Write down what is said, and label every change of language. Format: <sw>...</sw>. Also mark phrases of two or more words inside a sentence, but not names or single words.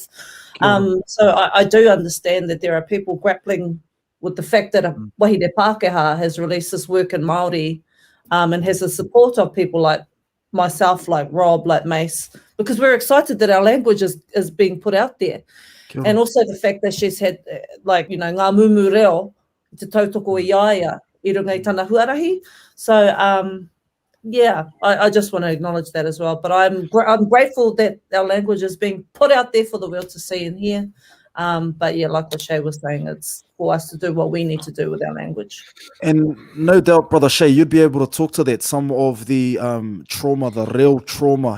<en>So I do understand that there are people grappling with the fact that</en> <mi>Wahine Pākehā</mi> <en>has released this work in Māori and has the support of people like myself, like Rob, like Mace, because we're excited that our language is being put out there. And also the fact that she's had, like, you know,</en> <mi>ngā mumu reo, te tautoko i iaia, I runga i tana huarahi.</mi> <en>So, yeah, I just want to acknowledge that as well. But I'm grateful that our language is being put out there for the world to see and hear. But yeah, like what Chey was saying, it's for us to do what we need to do with our language. And no doubt, Brother Chey, you'd be able to talk to that, some of the trauma, the real trauma.</en>